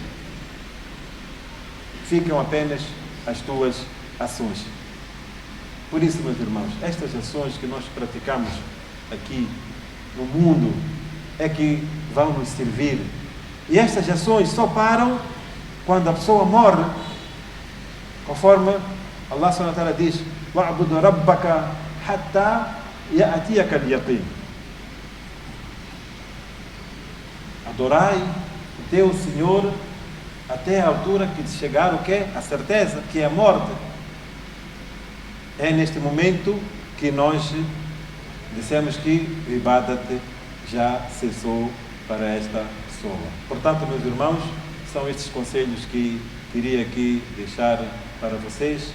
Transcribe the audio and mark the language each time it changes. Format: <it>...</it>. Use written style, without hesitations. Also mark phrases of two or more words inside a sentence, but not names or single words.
<pt>Ficam apenas as tuas ações. Por isso, meus irmãos, estas ações que nós praticamos aqui no mundo é que vão nos servir. E estas ações só param quando a pessoa morre, conforme</pt> <ar>الله سبحانه وتعالى</ar> <pt>diz:</pt> <ar>"واعبد ربك حتى يأتيك اليقين."</ar> <pt>Adorai o teu Senhor até a altura que chegar o quê? A certeza, que é a morte. É neste momento que nós dissemos que o Ibadat já cessou para esta pessoa. Portanto, meus irmãos, são estes conselhos que queria aqui deixar para vocês.</pt>